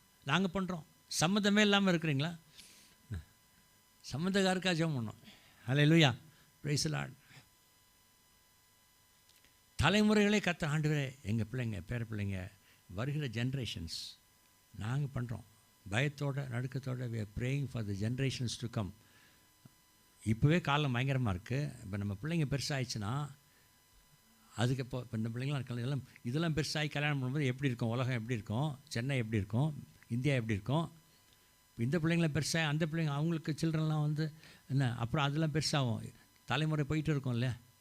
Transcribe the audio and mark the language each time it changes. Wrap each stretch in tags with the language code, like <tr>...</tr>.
<ta>நாங்கள் பண்ணுறோம். சம்மந்தமே இல்லாமல் இருக்கிறீங்களா? சம்மந்தக்காருக்காக ஜெபம் பண்ணோம்.</ta> <en>Hallelujah, praise the lord.</en> <ta>தலைமுறைகளே கர்த்தர் ஆண்டவரே எங்கள் பிள்ளைங்க, பேர பிள்ளைங்க, வருகிற ஜென்ரேஷன்ஸ் நாங்கள் பண்ணுறோம். பயத்தோட நடுக்கத்தோட</ta> <en>we are praying for the generations to come.</en> <ta>இப்போவே காலம் பயங்கரமாக இருக்குது. இப்போ நம்ம பிள்ளைங்க பெருசாகிடுச்சுன்னா அதுக்கு இப்போ இந்த பிள்ளைங்களாம் இருக்கலாம், இதெல்லாம் பெருசாகி கல்யாணம் பண்ணும்போது எப்படி இருக்கும்? உலகம் எப்படி இருக்கும்? சென்னை எப்படி இருக்கும்? இந்தியா எப்படி இருக்கும்? இந்த பிள்ளைங்களாம் பெருசாக அந்த பிள்ளைங்க அவங்களுக்கு சில்ட்ரன்லாம் என்ன அப்புறம் அதெல்லாம் பெருசாகும், தலைமுறை போயிட்டு இருக்கும் இல்லையா?</ta>